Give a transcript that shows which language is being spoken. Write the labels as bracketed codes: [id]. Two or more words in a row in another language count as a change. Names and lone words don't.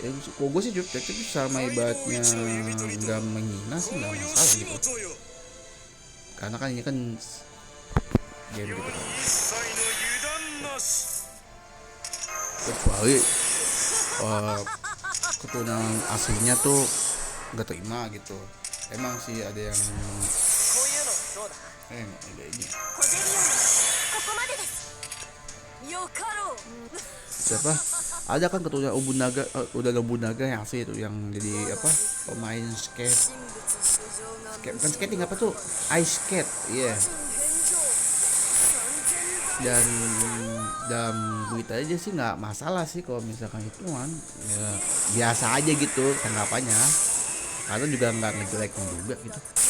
[id] Kalau gue sih subjektif sama ibaratnya nggak menghina sih, nggak masalah gitu. Karena kan ini kan game gitu kan. Kecuali keturunan aslinya tuh nggak terima gitu. Emang sih ada yang [ja] こういうのどうだ。 [id] ada ini. [ja] コゼリオンここまでです。よかろう。 [id] Siapa? Ada kan keturunan udah Nobunaga yang asli itu yang jadi apa? Pemain skate. Bukan skating, apa tuh? [en] Ice skate. [id] Iya. Yeah. Dan dalam berita aja sih nggak masalah sih kalau misalkan itu kan ya, biasa aja gitu tanggapannya, karena juga nggak ngejelekin juga gitu.